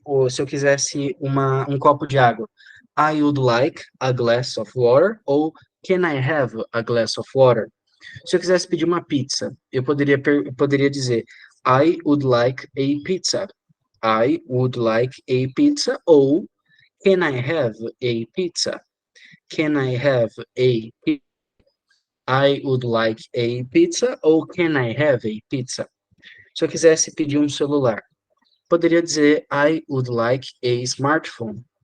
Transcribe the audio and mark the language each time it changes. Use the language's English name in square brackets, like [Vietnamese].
[Portuguese] Se eu quisesse um copo de água, [English] I would like a glass of water ou can I have a glass of water? [Portuguese] Se eu quisesse pedir uma pizza, eu poderia dizer [English] I would like a pizza. I would like a pizza ou can I have a pizza? Can I have a I would like a pizza ou can I have a pizza? [Portuguese] Se eu quisesse pedir um celular, poderia dizer [English] I would like a smartphone.